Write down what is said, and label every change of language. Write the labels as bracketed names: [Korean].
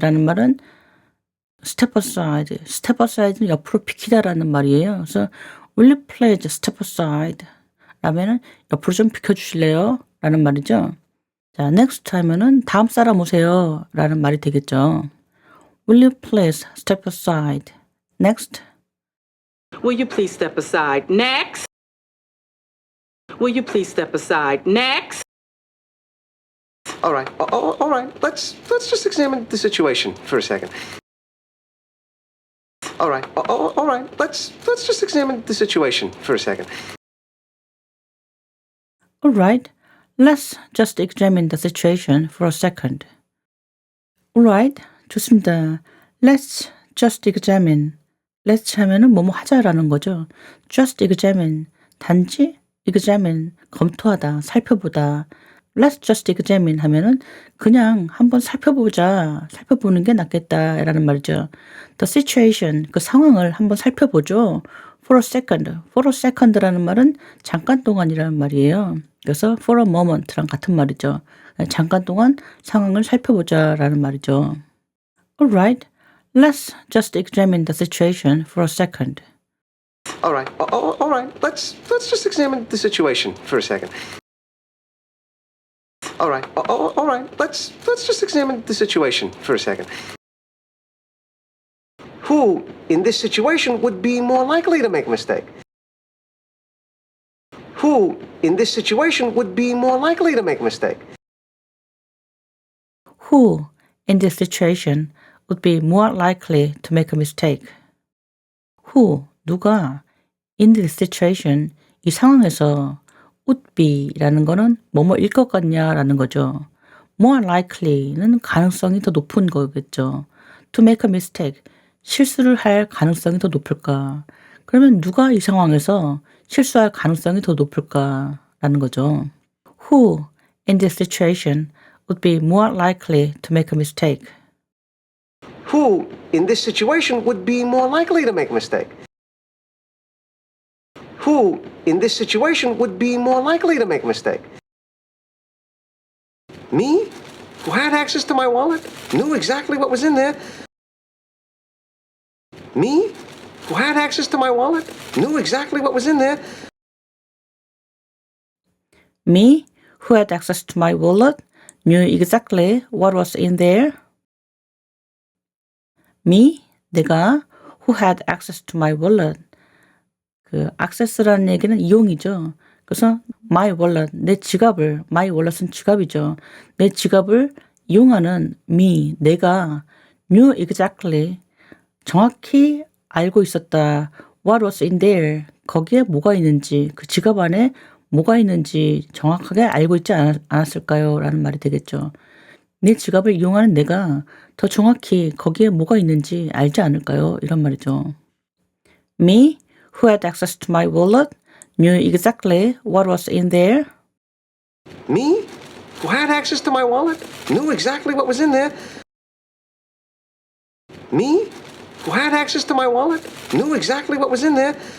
[Korean] 라는 말은 [English] step aside. step aside [Korean] 는 옆으로 비키다라는 말이에요. 그래서 [English] will you please step aside? [Korean] 라면은 옆으로 좀 비켜주실래요? 라는 말이죠. 자, next 하면은 다음 사람 오세요. 라는 말이 되겠죠. [English] Will you please step aside? Next. Will you please step aside? Next. Will you please step aside? Next. All right. All right. Let's just examine the situation for a second. All right. All right. Let's just examine the situation for a second. All right. Let's just examine the situation for a second. All right. [Korean] 좋습니다. [English] Let's just examine. [Korean] let's 하면은 뭐뭐 하자라는 거죠. [English] just examine, [Korean] 단지 examine, 검토하다, 살펴보다. [English] let's just examine [Korean] 하면은 그냥 한번 살펴보자, 살펴보는 게 낫겠다라는 말이죠. [English] the situation, [Korean] 그 상황을 한번 살펴보죠. [English] for a second [Korean] 라는 말은 잠깐 동안이라는 말이에요. 그래서 [English] for a moment [Korean] 랑 같은 말이죠. 잠깐 동안 상황을 살펴보자라는 말이죠. [English] Alright, let's just examine the situation for a second. All right. All right. Let's just examine the situation for a second. All right. All right. Let's just examine the situation for a second. Who in this situation would be more likely to make a mistake? Who in this situation would be more likely to make a mistake? Who in this situation would be more likely to make a mistake? Who, [Korean] 누가 [English] in this situation, [Korean] 이 상황에서 [English] would be [Korean] 라는 거는 뭐뭐일 것 같냐라는 거죠. [English] more likely [Korean] 는 가능성이 더 높은 거겠죠. [English] to make a mistake, [Korean] 실수를 할 가능성이 더 높을까? 그러면 누가 이 상황에서 실수할 가능성이 더 높을까라는 거죠. [English] Who in this situation would be more likely to make a mistake? Who in this situation would be more likely to make a mistake? Who in this situation would be more likely to make a mistake? Me, who had access to my wallet, knew exactly what was in there. Me, who had access to my wallet, knew exactly what was in there. Me, who had access to my wallet, knew exactly what was in there. Me, [Korean] 내가, [English] who had access to my wallet. [Korean] 그 access라는 얘기는 이용이죠. 그래서 [English] my wallet, [Korean] 내 지갑을, my wallet은 지갑이죠. 내 지갑을 이용하는 [English] me, [Korean] 내가 [English] knew exactly, [Korean] 정확히 알고 있었다. [English] What was in there? [Korean] 거기에 뭐가 있는지, 그 지갑 안에 뭐가 있는지 정확하게 알고 있지 않았을까요? 라는 말이 되겠죠. 내 지갑을 이용하는 내가 더 정확히 거기에 뭐가 있는지 알지 않을까요? 이런 말이죠. [English] Me, who had access to my wallet, knew exactly what was in there. Me, who had access to my wallet, knew exactly what was in there. Me, who had access to my wallet, knew exactly what was in there.